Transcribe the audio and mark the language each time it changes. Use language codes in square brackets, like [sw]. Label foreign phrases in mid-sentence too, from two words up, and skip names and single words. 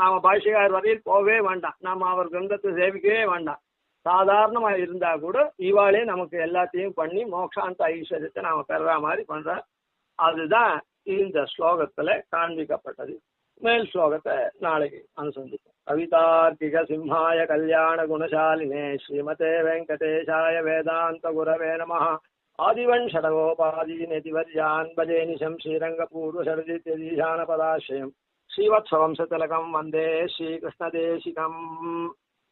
[ta] நாம பாஷ்யக்கார் வரையில் போகவே வேண்டாம், நாம அவர் கிரந்தத்தை சேவிக்கவே வேண்டாம். சாதாரணமா இருந்தா கூட இவாளே நமக்கு எல்லாத்தையும் பண்ணி மோட்சாந்த ஐஸ்வர்யத்தை நாம பெற மாதிரி பண்ற. அதுதான் இந்த ஸ்லோகத்துல காண்பிக்கப்பட்டது. மேல் ஸ்லோகத்தை நாளைக்கு அனுசந்திப்போம். [sa] कवितार्किक सिंहाय कल्याण गुणशालिने श्रीमते वेङ्कटेशाय वेदान्त गुरवे नमः. आदिवन् शठकोपादीनदिवर्यान् भजेऽनिशम् श्रीरङ्गपूर्वशरदित्यधीशानपदाश्रयम् श्रीवत्सवंशतिलकं वन्दे श्रीकृष्णदेशिकम्.